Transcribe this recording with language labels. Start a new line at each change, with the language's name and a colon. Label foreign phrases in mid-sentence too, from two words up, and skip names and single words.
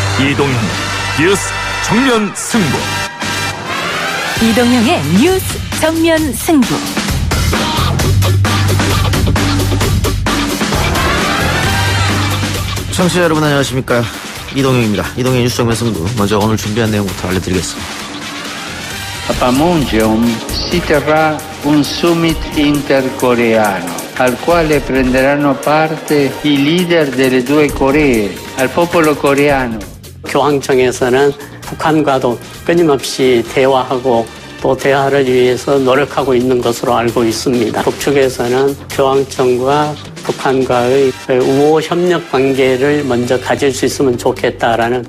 Korean: 이동형 뉴스 정면 승부. 이동형의 뉴스 정면 승부. 청취자 여러분 안녕하십니까, 이동형입니다. 이동형 뉴스 정면 승부, 먼저 오늘 준비한 내용부터 알려드리겠습니다.
Italian: A Panmunjom si terrà un summit intercoreano al quale prenderanno parte i leader delle due Coree, al popolo coreano.
Korean: 교황청에서는 북한과도 끊임없이 대화하고 또 대화를 위해서 노력하고 있는 것으로 알고 있습니다. 북측에서는 교황청과 북한과의 우호 협력 관계를 먼저 가질 수 있으면 좋겠다라는.